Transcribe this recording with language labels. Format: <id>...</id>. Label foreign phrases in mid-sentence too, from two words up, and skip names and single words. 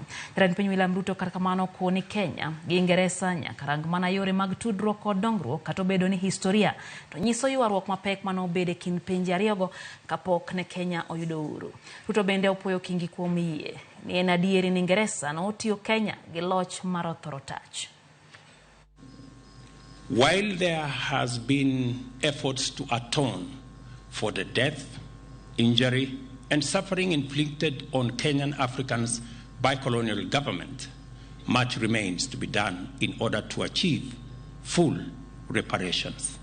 <luo>Jatend piny William Ruto kar kamano koni Kenya gi Ingeresa nyaka rang mana yore mag tudruok kod dongruok kata obedo ni historia to nyiso ywaruok mapek manobede kind pinje ariyogo kapok ne Kenya oyudo uhuru. Ruto bende opuoyo Kingi kuom yie ni en adieri ni Ingeresa notiyo Kenya gi loch mar othorotach.</luo> <en>While there has been efforts to atone for the death, injury, and suffering inflicted on Kenyan Africans by colonial government, much remains to be done in order to achieve full reparations.</en>